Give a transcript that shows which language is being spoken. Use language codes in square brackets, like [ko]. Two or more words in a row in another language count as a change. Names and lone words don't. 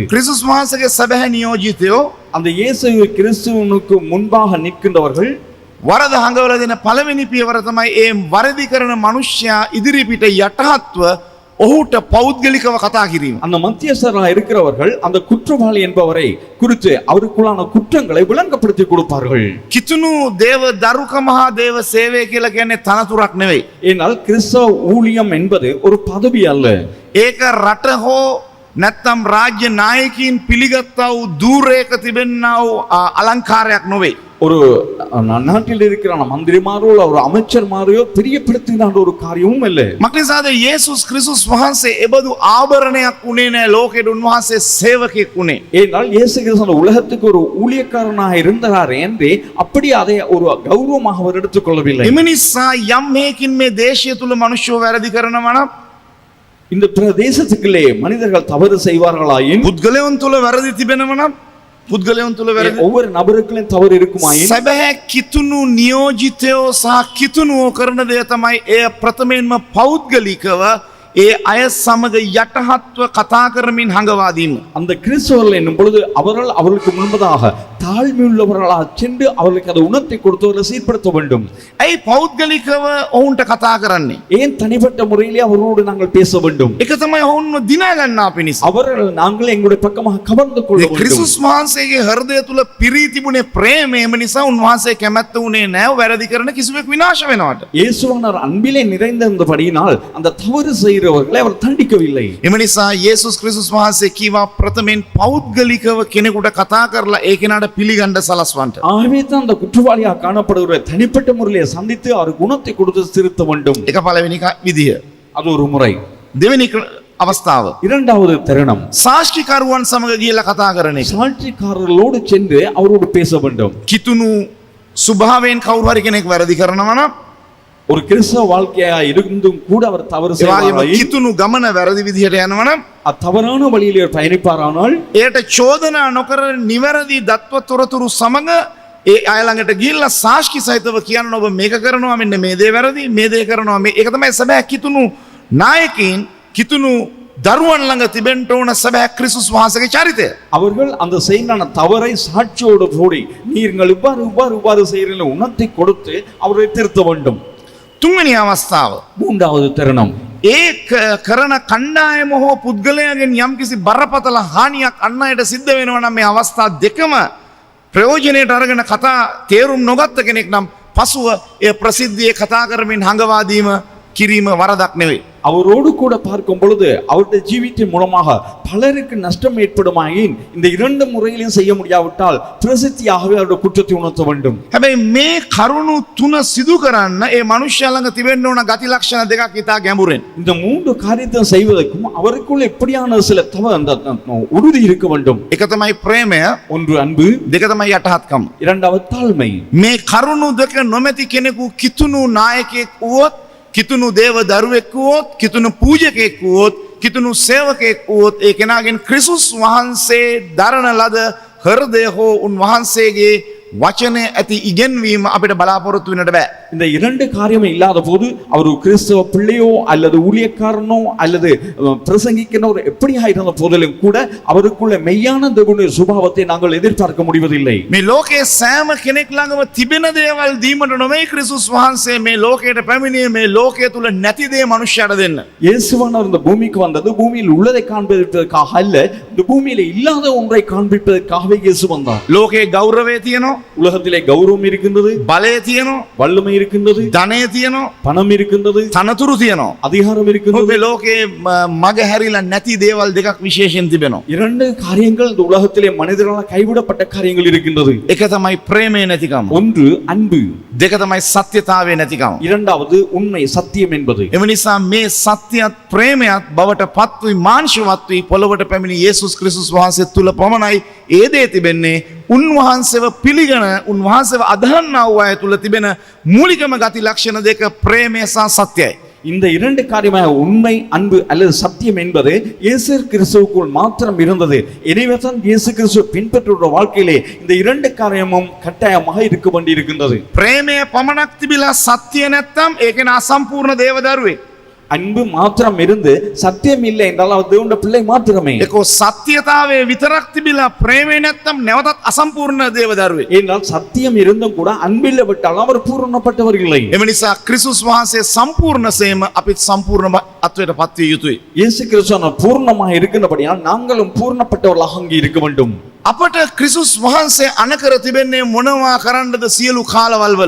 [si] ක්‍රිස්තුස් වහන්සේගේ සැබෑ නියෝජිතයෝ [ta] அந்த இயேசு கிறிஸ்துவனுக்கு முன்பாக நிற்கின்றவர்கள் [si] වරද හඟවලා දෙන පළවෙනි පියවර තමයි ඒ වරදි කරන මිනිසයා ඉදිරිපිට යටහත්ව ඔහුට පෞද්ගලිකව කතා කිරීම. [ta] அந்த மத்தியஸ்தராக இருக்கிறவர்கள் அந்த குற்றவாளி என்பவரை குறித்து அவருக்குள்ளான குற்றங்களை விளங்கப்படுத்தி கொடுப்பார்கள். [si] කිතුණු දේව දරුකම හා දේව සේවය කියලා කියන්නේ තනතුරක් නෙවෙයි. [ta] ஏனால் கிறிஸ்தவ ஊழியம் என்பது ஒரு பதவி அல்ல. [si] ඒක රට හෝ නැත්නම් රාජ්‍ය නායකයින් පිළිගත්තා වූ දූරයක තිබෙනා වූ අලංකාරයක් නොවේ. [ta] ஒரு நாட்டில் இருக்கிற மந்திரிமாரோ ஒரு அமைச்சர்மாரையோ தெரியப்படுத்துகின்ற ஒரு காரியமும் இல்லை. [si] මක්නිසාද යේසුස් ක්‍රිස්තුස් වහන්සේ එබඳු ආභරණයක් උනේ නැහැ ලෝකෙට උන්වහන්සේ සේවකෙක් උනේ. [ta] ஏனால் இயேசு கிறிஸ்து உலகத்துக்கு ஒரு ஊழியக்காரனாக இருந்தார் என்று அப்படி அதை ஒரு கௌரவமாக அவர் எடுத்துக்கொள்ளவில்லை. [si] එම නිසා යම් හේකින් මේ දේශය තුල මිනිස්සු වැරදි කරනවා නම් [ta] இந்த பிரதேசத்துக்குள்ளே மனிதர்கள் தவறு செய்வார்களாயின் [si] පුද්ගලයන් තුල වැරදි තිබෙනවා නම් පුද්ගලයන් තුල වැරදි [ta] ஒவ்வொரு நபருக்குள்ளும் தவறு இருக்குமாயின் [si] සැබෑ කිතුණු නියෝජිතයෝ සහ කිතුණුවෝ කරන දේ තමයි එය ප්‍රථමයෙන්ම පෞද්ගලිකව ඒ අය සමග යටහත්ව කතා කරමින් හඟවාදීම. [ta] அந்த கிறிஸ்தவர்கள் என்னும் பொழுது அவர்கள் அவர்களுக்கு முன்பதாக தாழ்மையுள்ளவர்களாக சென்று அவர்களுக்கு அதை உணர்த்தி கொடுத்தவர்களை சீர்படுத்த வேண்டும். [si] ඇයි පෞද්ගලිකව ඔවුන්ට කතා කරන්නේ? [ta] ஏன் தனிப்பட்ட முறையிலே அவர்களோடு நாங்கள் பேச வேண்டும்? [si] ඒක තමයි ඔවුන්ව දිනා ගන්නා පිණිස. [ta] அவர்கள் நாங்கள் எங்களுடைய பக்கமாக கவர்ந்து கொள்ள வேண்டும். [si] ක්‍රිස්තුස් වහන්සේගේ හෘදය තුල පිරී තිබුණේ ප්‍රේමය. එම නිසා උන්වහන්සේ කැමැත්ත උනේ නැහැ වැරදි කරන කිසිවෙක් විනාශ වෙනවට. [ta] இயேசுவானவர் அன்பிலே நிறைந்திருந்தபடியினால் அந்த தவறு செய்கிறவர்களை அவர் தண்டிக்கவில்லை. [si] එම නිසා යේසුස් ක්‍රිස්තුස් වහන්සේ කීවා ප්‍රථමයෙන් පෞද්ගලිකව කෙනෙකුට කතා කරලා ඒ කෙනාට පිළිගන්න සලස්වන්න. [ta] ஆகவே தான் அந்த குற்றவாளியாக காணப்படுகிற தனிப்பட்ட முறையிலே சந்தித்து அவர் குணத்தை கொடுத்து திருத்த வேண்டும். [si] ඒක පළවෙනි විදිය. [ta] அது ஒரு முறை. [si] දෙවෙනි අවස්ථාව. [ta] இரண்டாவது தருணம் [si] සාක්ෂිකරුවන් සමග ගිහිල්ලා කතා කරන එක. [ta] சாட்சிக்காரர்களோடு சென்று அவரோடு பேச வேண்டும். [si] කිතුණු ස්වභාවයෙන් කවුරු හරි කෙනෙක් වැරදි කරනවා නම් [ta] ஒரு கிறிஸ்தவ வாழ்க்கையா இருந்தும் கூட அவர் தவறு [si] ඒ වගේම [ta] செய்வார். [si] කිතුණු ගමන වැරදි විදිහට යනවා නම් [ta] தவறான வழியிலே பயணிப்பாரானால் [si] එයට චෝදනා නොකර නිවැරදි දත්ව තොරතුරු සමග ඒ අය ළඟට ගිහිල්ලා සාක්ෂි සහිතව කියන්න ඔබ මේක කරනවා මෙන්න මේ දේ වැරදි මේ දේ කරනවා මේ ඒක තමයි සැබෑ කිතුණු නායකයින් කිතුණු දරුවන් ළඟ තිබෙන්න ඕන සැබෑ ක්‍රිස්තුස් වහන්සේගේ චරිතය. [ta] அவர்கள் அந்த செய்தான தவறை சாட்சியோடு போடி நீங்கள் இவ்வாறு செய்கிறீர்கள் உணர்த்தி கொடுத்து அவரை திருத்த வேண்டும். [si] තුන්වෙනි අවස්ථාව. [ta] மூன்றாவது தருணம் [si] ඒ කරන කණ්ඩායම හෝ පුද්ගලයාගෙන් යම්කිසි බරපතල හානියක් අන් අයට සිද්ධ වෙනවා නම් මේ අවස්ථා දෙකම ප්‍රයෝජනයට අරගෙන කතා තේරුම් නොගත්ත කෙනෙක් නම් පසුව ඒ ප්‍රසිද්ධියේ කතා කරමින් හඟවාදීම කිරීම වරදක් නෙවෙයි. [ta] அவரோடு கூட பார்க்கும் பொழுது அவருடைய ஜீவித்தின் மூலமாக பலருக்கு நஷ்டம் ஏற்படுமாயின் இந்த இரண்டு முறையிலும் செய்ய முடியாவிட்டால் பிரசித்தியாகவே அவருடைய குற்றத்தை உணர்த்த வேண்டும். [si] හැබැයි මේ කරුණු තුන සිදු කරන්න ඒ මනුෂ්‍යයා ළඟ තිබෙන්න ඕන ගති ලක්ෂණ දෙකක් ඉතා ගැඹුරෙන්. [ta] இந்த மூன்று காரியத்தை செய்வதற்கும் அவருக்குள்ள எப்படியான சில அந்த உறுதி இருக்க வேண்டும். [si] එක තමයි ප්‍රේමය, [ta] ஒன்று அன்பு, [si] දෙක තමයි යටහත්කම. [ta] இரண்டாவது தாழ்மை. [si] මේ කරුණු දෙක නොමැති කෙනෙකු කිතුණු නායකයෙක් වුවොත්, කිතුණු දේව දරුවෙක් වුවොත්, කිතුණු පූජකයෙක් වුවොත්, කිතුණු සේවකයෙක් වුවොත් ඒ කෙනාගෙන් ක්‍රිස්තුස් වහන්සේ දරන ලද හෘදය හෝ උන්වහන්සේගේ වචනය ඇති ඉගෙන්වීම අපිට බලාපොරොත්තු වෙන්නට බෑ. [ta] இந்த இரண்டு காரியமும் இல்லாத போது அவர் கிறிஸ்தவ பிள்ளையோ அல்லது ஊழியக்காரனோ அல்லது பிரசங்கிக்கிறவர் எப்படியா இருந்த போதிலும் கூட அவருக்குள்ள மெய்யான தேவனுடைய சுபாவத்தை நாங்கள் எதிர்பார்க்க முடிவதில்லை. [si] මේ ලෝකයේ සෑම කෙනෙක් ළඟම තිබෙන දේවල් දීමට නොවේ ක්‍රිස්තුස් වහන්සේ මේ ලෝකයට පැමිණියේ මේ ලෝකය තුල නැති දේ මනුෂ්‍යයට දෙන්න. [ta] இயேசுவானவர் இந்த பூமிக்கு வந்தது பூமியில் உள்ளதை காண்பிப்பதற்காக அல்ல, இந்த பூமியில இல்லாத ஒன்றை காண்பிப்பதற்காகவே இயேசு வந்தார். [si] ලෝකයේ ගෞරවය තියෙනවා, [ta] உலகத்திலே கௌரவம் இருக்கின்றது, [si] බලය තියෙනවා, [ta] வல்லமை இருக்கின்றது, [si] ධනය තියෙනවා, [ta] பணம் இருக்கின்றது, [si] තනතුරු තියෙනවා. [ta] அதிகாரம் இருக்கின்றது. [si] මේ ලෝකයේ මග හැරිලා නැති දේවල් දෙකක් විශේෂයෙන් තිබෙනවා. [ta] இரண்டு காரியங்கள் இந்த உலகத்திலே மனிதர்களால் கைவிடப்பட்ட காரியங்கள் இருக்கின்றது. [si] එක තමයි ප්‍රේමය නැතිකම, [ta] ஒன்று அன்பு, [si] දෙක තමයි සත්‍යතාවය නැතිකම. [ta] இரண்டாவது உண்மை சத்தியம் என்பது. [si] එම නිසා මේ සත්‍යයත් ප්‍රේමයත් බවට පත්වී මාංශවත් වී පොළොවට පැමිණි යේසුස් ක්‍රිස්තුස් වහන්සේ තුල පමණයි ඒ දේ තිබෙන්නේ. උන්වහන්සේව පිළිගන උන්වහන්සේව අදහන්නා වූ අය තුල තිබෙන මූලිකම ගති ලක්ෂණ දෙක ප්‍රේමය සහ සත්‍යයි. [ta] இந்த இரண்டு காரியமாக உண்மை அன்பு அல்லது சத்தியம் என்பது இயேசு கிறிஸ்துவுக்குள் மாத்திரம் இருந்தது. எனவே தான் இயேசு கிறிஸ்துவை பின்பற்றுகிற வாழ்க்கையிலே இந்த இரண்டு காரியமும் கட்டாயமாக இருக்க வேண்டியிருக்கின்றது. [si] ප්‍රේමය පමණක් තිබිලා සත්‍ය නැත්තම් ඒක න අසම්පූර්ණ දේවදරුවෙක්. [ta] அன்பு மாத்திரம் இருந்து சத்தியம் இல்லை என்றால் அவர் தேவனுடைய பிள்ளை மாத்திரமே. [si] ඒකෝ සත්‍යතාවයේ විතරක් තිබිලා ප්‍රේමය නැත්තම් නැවතත් අසම්පූර්ණ දේවදරුවෙක්. [ta] என்றால் சத்தியம் இருந்தும் கூட அன்பில் விட்டால் அவர் பூரணப்பட்டவர் இல்லை. [si] එම නිසා ක්‍රිස්තුස් වහන්සේ සම්පූර්ණසේම අපිත් සම්පූර්ණ අත්වයට පත්විය යුතුයි. [ta] இயேசு கிறிஸ்து பூர்ணமாக இருக்கின்றபடியால் நாங்களும் பூர்ணப்பட்டவர்களாக அங்கே இருக்க வேண்டும். [si] අපට ක්‍රිස්තුස් වහන්සේ අනකර තිබෙන්නේ මොනවා කරන්නද සියලු කාලවල් වල.